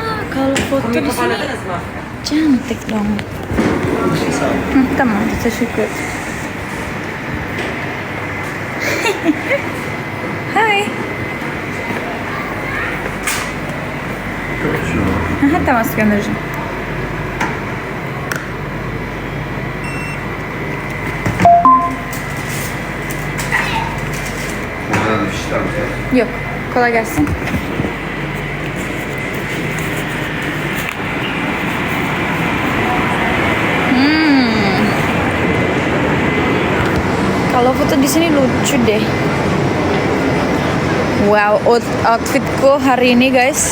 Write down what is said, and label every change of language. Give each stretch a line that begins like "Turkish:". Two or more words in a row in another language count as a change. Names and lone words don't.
Indonesian: Kalau foto di sini cantik dong.
Turkish: Tamam, teşekkür. Hai. Aha, tamam, göndereceğim. Yok, kolay gelsin.
Indonesian: Kalau foto di sini lucu deh. Wow, outfitku hari ini guys.